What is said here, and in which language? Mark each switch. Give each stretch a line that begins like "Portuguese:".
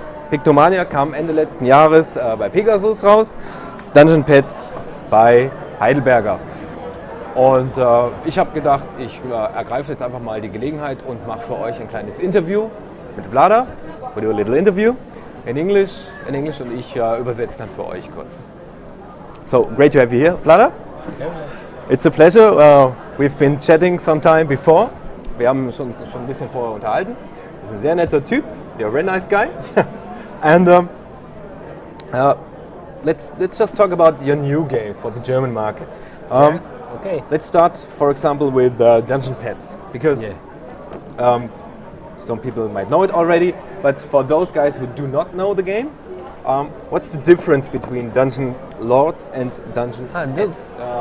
German: Pictomania kam Ende letzten Jahres bei Pegasus raus, Dungeon Pets bei Heidelberger. Und ich habe gedacht, ich ergreife jetzt einfach mal die Gelegenheit und mache für euch ein kleines Interview mit Vlaada.
English: We do a little interview in English
German: und ich übersetze dann für euch kurz.
English: So, great to have you here, Vlaada. It's a pleasure. We've been chatting some time before.
German: Wir haben uns schon ein bisschen vorher unterhalten. Du bist ein sehr netter Typ.
English: You're a very nice guy. And let's just talk about your new games for the German market. Okay. Let's start, for example, with Dungeon Pets, because some people might know it already, but for those guys who do not know the game, what's the difference between Dungeon Lords and Dungeon Pets?